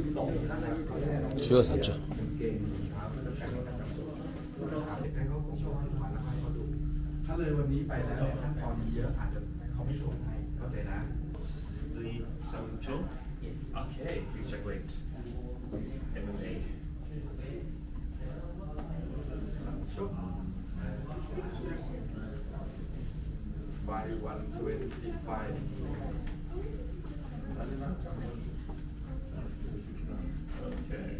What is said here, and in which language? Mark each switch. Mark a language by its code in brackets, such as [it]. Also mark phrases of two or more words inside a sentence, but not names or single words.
[ko] 제가 샀죠. [th] ถ้าเลยวันนี้ไปแล้วเนี่ยขั้นตอนมีเยอะอาจจะเขาไม่ส่งให้เข้าใจนะ [en] The Sancho? Yes. Okay, please check weight. MMA. Sancho. 525 Okay.